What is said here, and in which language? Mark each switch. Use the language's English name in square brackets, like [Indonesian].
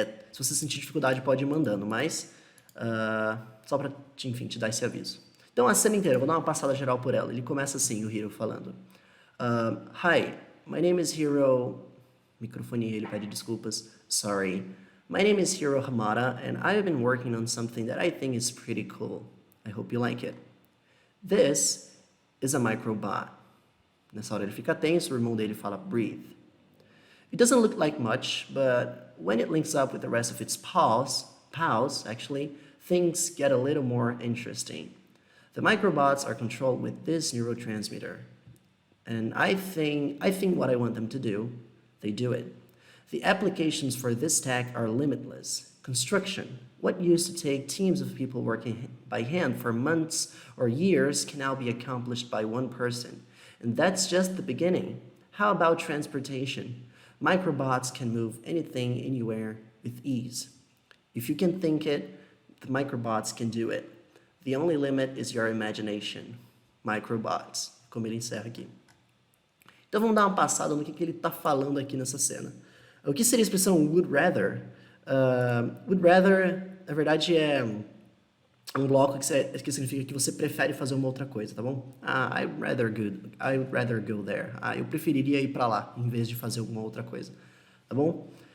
[Portuguese] Se você sentir dificuldade, pode ir mandando, mas só pra, enfim, te dar esse aviso. Então, a cena inteira, eu vou dar uma passada geral por ela. Ele começa assim, o Hiro falando. [English] Hi, my name is Hiro... [Portuguese] Microfonia, ele pede desculpas. [English] Sorry. My name is Hiro Hamada, and I've been working on something that I think is pretty cool. I hope you like it. This is a microbot. Nessa hora ele fica tenso, o irmão dele fala, breathe. It doesn't look like much, but when it links up with the rest of its pals, actually, things get a little more interesting. The microbots are controlled with this neurotransmitter. And I think what I want them to do, they do it. The applications for this tech are limitless. Construction, what used to take teams of people working by hand for months or years can now be accomplished by one person. And that's just the beginning. How about transportation? Microbots can move anything, anywhere, with ease. If you can think it, the microbots can do it. The only limit is your imagination. [Portuguese] Microbots. Como ele encerra aqui. Então vamos dar uma passada no que ele está falando aqui nessa cena. O que seria a expressão would rather? Would rather, na verdade, é um bloco que significa que você prefere fazer uma outra coisa, tá bom? [English] I'd rather go there. [Portuguese] Eu preferiria ir para lá, em vez de fazer alguma outra coisa, tá bom?